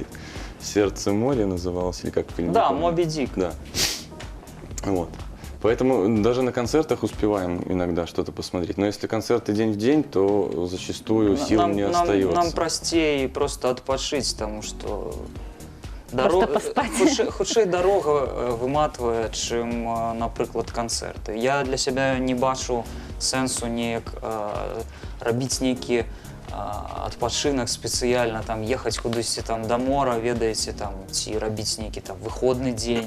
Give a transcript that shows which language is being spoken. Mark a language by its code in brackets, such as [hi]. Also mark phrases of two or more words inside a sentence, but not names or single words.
[ru] «Сердце моря» называлось, или как фильм? Да, «Моби Дик». Да. Вот. Поэтому даже на концертах успеваем иногда что-то посмотреть. Но если концерты день в день, то зачастую сил не остается. Нам простей просто отпашить, потому что Просто поспать. [be] хутчэй дорога выматвае, чым, напрыклад, канцэрты. Я для сябе не бачу сэнсу неяк рабіць нейкі адпачынак спецыяльна, там ехаць кудысьці там да мора, ведаеце, там ці рабіць нейкі там выходны дзень.